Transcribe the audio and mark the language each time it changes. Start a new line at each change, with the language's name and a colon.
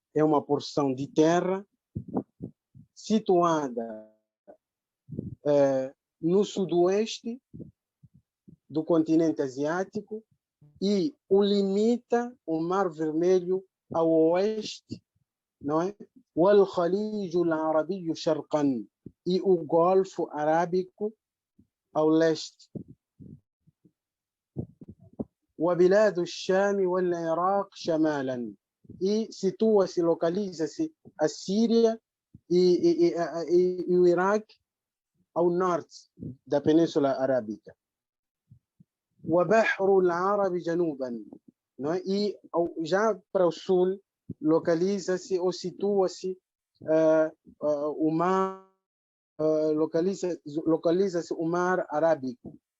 Portuguese: É uma porção de terra situada no sudoeste do continente asiático e o limita o Mar Vermelho ao oeste, não é?
Arabic: والخليج العربي شرقا.
Portuguese: E o Golfo Arábico ao leste.
Arabic: وبلاد الشام والعراق شمالا.
Portuguese: E situa-se, localiza-se a Síria e o Iraque ao norte da Península Arábica.
Arabic: وبحر العرب جنوبا.
Portuguese: Não é? E já para o sul localiza-se ou situa-se o mar, localiza-se o Mar Arábico.